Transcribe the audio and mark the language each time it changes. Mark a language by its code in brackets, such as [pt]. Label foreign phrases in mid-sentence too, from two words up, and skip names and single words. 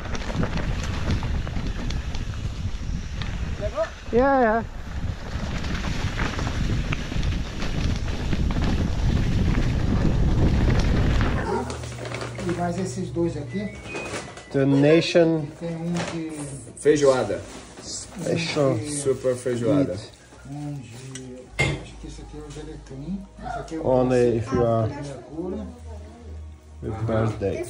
[en] Yeah. [pt] E mais esses dois aqui. [en] The Nation. [pt] Tem de... Feijoada. [en] Special. [pt] Super feijoada. Acho que esse aqui é o gelecrim. Esse aqui é o [en] Only if you are [pt] Mercúrio. [en] with birthday.